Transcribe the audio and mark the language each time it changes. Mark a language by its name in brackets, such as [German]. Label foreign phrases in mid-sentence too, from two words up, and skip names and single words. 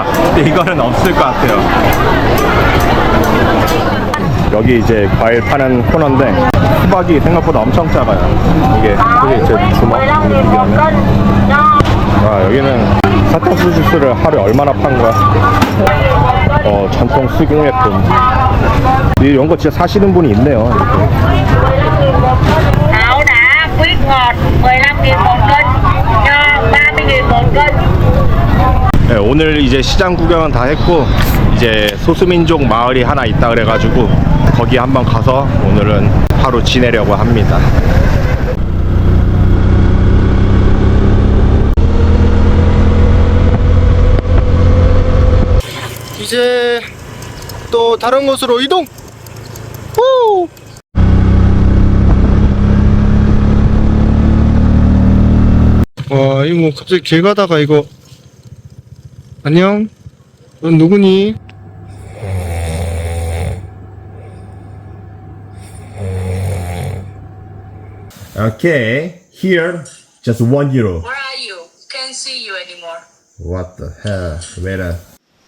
[Korean] 근데 이거는 없을 것 같아요. 여기 이제 과일 파는 코너인데 수박이 생각보다 엄청 작아요. 이게 제 주먹 비교하면. 와, 여기는 사탕수수 주스를 하루에 얼마나 판 거야? 전통 수공예품. 이런 거 진짜 사시는 분이 있네요. [Vietnamese] Đậu đã quyết ngọt 15.000 một cân cho 30.000 một cân. [Korean] 네, 오늘 이제 시장 구경은 다 했고 이제 소수민족 마을이 하나 있다 그래가지고 거기 한번 가서 오늘은 하루 지내려고 합니다. 이제 또 다른 곳으로 이동! 후! 와, 이거 뭐 갑자기 길 가다가 이거 안녕? 넌 누구니? [English] Okay, here just €1. Where are you? Can't see you anymore. What the hell? Wait a